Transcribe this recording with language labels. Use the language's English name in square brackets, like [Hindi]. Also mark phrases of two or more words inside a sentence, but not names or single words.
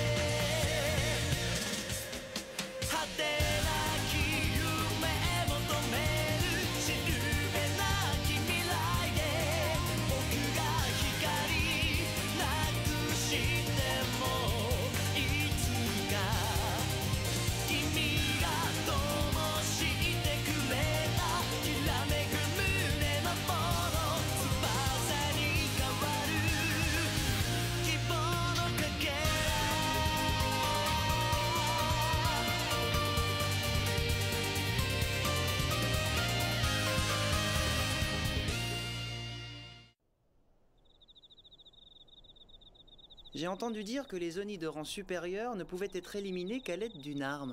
[Japanese] 果てなき夢求めるしるべなき未来で僕が光なくしてもいつか君が灯してくれたきらめく胸のもの翼に変わる希望のかけら [French] J'ai entendu dire que les Oni de rang supérieur ne pouvaient être éliminés qu'à l'aide d'une arme.